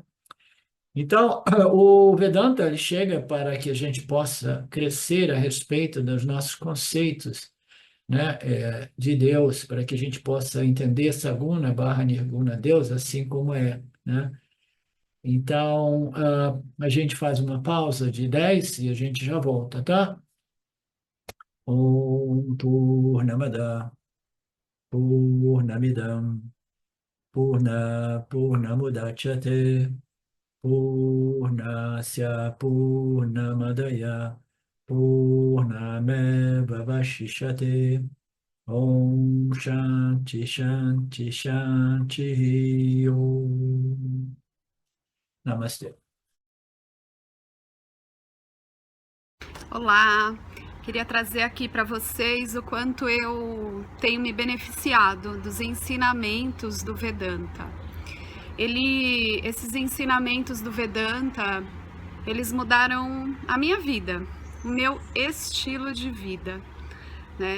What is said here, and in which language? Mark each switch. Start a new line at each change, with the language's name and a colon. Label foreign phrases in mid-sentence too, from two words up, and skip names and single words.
Portuguese: Então, o Vedanta ele chega para que a gente possa crescer a respeito dos nossos conceitos, né, de Deus, para que a gente possa entender Saguna barra Nirguna Deus assim como é, né? Então, a gente faz uma pausa de 10 e a gente já volta, tá?
Sanskrit: Om Purnamada Purnamidam Purnamudachyate Purnasya Purnamadaya Purnameva Vashishyate Om Shanti Shanti Shanti Om.
Portuguese: Namastê. Olá, queria trazer aqui para vocês o quanto eu tenho me beneficiado dos ensinamentos do Vedanta. Esses ensinamentos do Vedanta, eles mudaram a minha vida, o meu estilo de vida, né?